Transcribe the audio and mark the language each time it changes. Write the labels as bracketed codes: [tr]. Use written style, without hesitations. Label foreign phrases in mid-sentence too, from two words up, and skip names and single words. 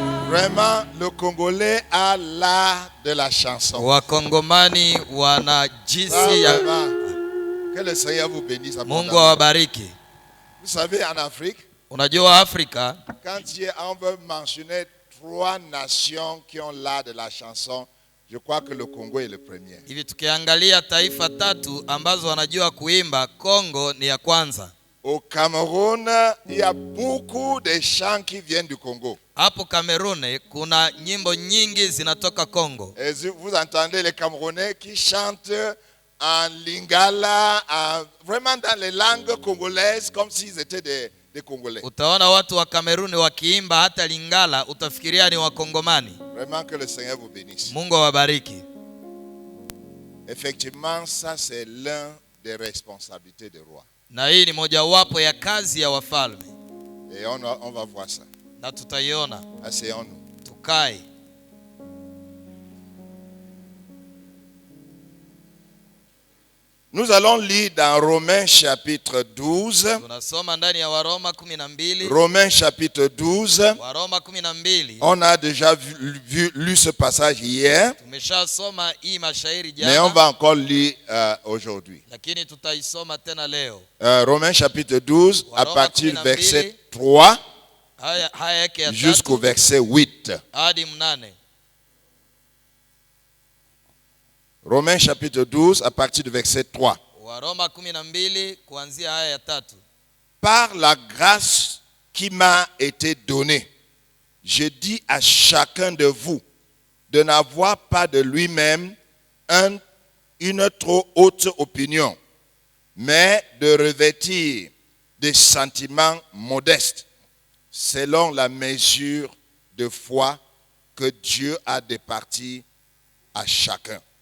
[fr] Vraiment, le Congolais a l'art de la chanson. [sw] Wakongomani wana jinsi ya [fr] Que le Seigneur vous bénisse. [sw] Mungu awabariki. [fr] Vous savez, en Afrique, [sw] unajua Afrika, [fr] quand on veut mentionner 3 nations qui ont l'art de la chanson, je crois que le Congo est le premier. [sw] Hivi tukiangalia taifa 3 ambazo wanajua kuimba, Kongo ni ya kwanza. [fr] Au Cameroun, il y a beaucoup de chants qui viennent du Congo. [sw] Hapo Cameroun kuna nyimbo nyingi zinatoka Kongo. [fr] Et vous entendez les Camerounais qui chantent en lingala, vraiment dans les langues congolaises, comme s'ils étaient des Congolais. [sw] Utaona watu wa Cameroun wakiimba hata lingala, utafikiria ni Wakongomani. [fr] Vraiment que le Seigneur vous bénisse. [sw] Mungu awabariki. [fr] Effectivement, ça c'est l'un des responsabilités des rois. [sw] Na hii ni mojawapo ya kazi ya wafalme. [fr] Et on va voir ça. [sw] Na tutaiona. [fr] Asseyons-nous. [sw] Tukae. [fr] Nous allons lire dans Romains chapitre 12. [sw] Tunasoma ndani ya Waroma 12. [fr] Romains chapitre 12. [sw] Waroma 12. [fr] On a déjà lu ce passage hier. [sw] Tumeshasoma hii mashairi jana. [fr] Mais on va encore lire aujourd'hui. [sw] Lakini tutaisoma tena leo. [fr] Romains chapitre 12 à partir du verset 3 jusqu'au verset 8. [sw] Hadi 8. [fr] Romains chapitre 12 à partir du verset 3. [sw] Waroma 12 kuanzia aya ya 3. [fr] Par la grâce qui m'a été donnée, je dis à chacun de vous de n'avoir pas de lui-même une trop haute opinion, mais de revêtir des sentiments modestes selon la mesure de foi que Dieu a départie à chacun.